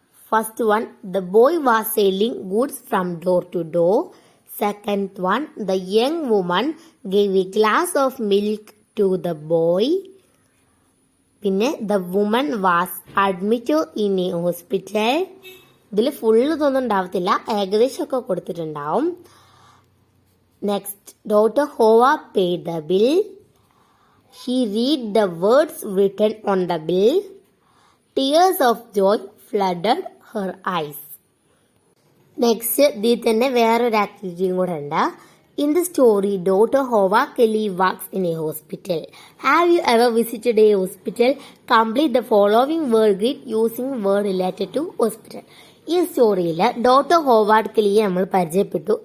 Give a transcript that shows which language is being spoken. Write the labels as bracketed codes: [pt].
[en] First one, the boy was selling goods from door to door. Second one, the young woman gave a glass of milk to the boy. പിന്നെ the woman was admitted in a hospital. [ml] ഇതിൽ full ഇതൊന്നും ഉണ്ടാവത്തില്ല, ഏകദേശമൊക്കെ കൊടുത്തിട്ടുണ്ടാവും. [en] Next, doctor ഹോവ paid the bill. She read the words written on the bill. Tears of joy flooded her eyes. Next [ml] ഇതിൽ തന്നെ വേറൊരു ആക്ടിവിറ്റിയും കൂടെ ഉണ്ട്. [en] In the story doctor ഹോവ Kelly works in A hospital. Have you ever visited A hospital? Complete the following word grid using word related to hospital. [ml] ഈ സ്റ്റോറിയിൽ doctor Howard കെല്ലിയെ നമ്മൾ പരിചയപ്പെട്ടു.